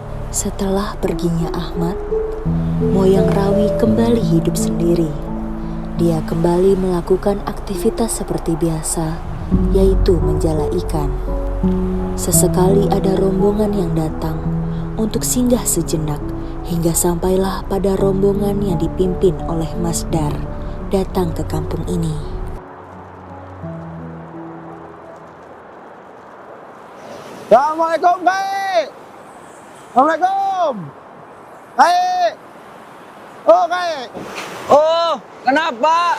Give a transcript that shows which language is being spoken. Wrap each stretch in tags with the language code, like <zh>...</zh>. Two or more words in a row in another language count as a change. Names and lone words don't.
<id>Setelah perginya Ahmad, Moyang Rawi kembali hidup sendiri. dia kembali melakukan aktivitas seperti biasa, yaitu menjala ikan. Sesekali ada rombongan yang datang untuk singgah sejenak, hingga sampailah pada rombongan yang dipimpin oleh Mas Dar datang ke kampung ini. Assalamualaikum, Kai. Assalamualaikum. Kai. Oh, Kai. Oh, kenapa?</id>